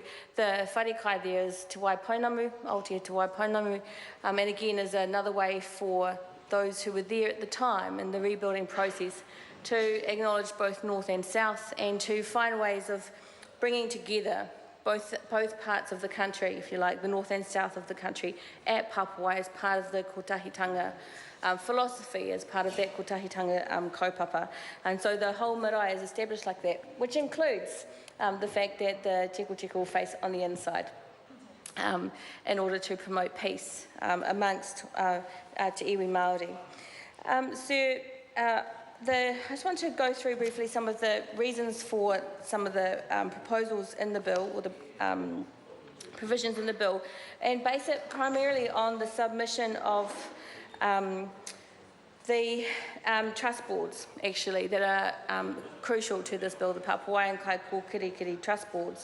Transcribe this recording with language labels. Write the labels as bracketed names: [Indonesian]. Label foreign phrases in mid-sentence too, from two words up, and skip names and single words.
[English] The wharekai there is Te Waipounamu, Aotea Te Waipounamu, and again is another way for those who were there at the time in the rebuilding process to acknowledge both North and South, and to find ways of bringing together both parts of the country, if you like, the North and South of the country, at Papawai as part of the kotahitanga philosophy, as part of that [Māori] kotahitanga kaupapa. [English] And so the whole marae is established like that, which includes the fact that the teko will face on the inside in order to promote peace amongst [Māori] te iwi Māori. [English] I just want to go through briefly some of the reasons for some of the proposals in the bill, or the provisions in the bill, and base it primarily on the submission of the trust boards, actually, that are crucial to this bill, the Papawai and Kaikokirikiri trust boards.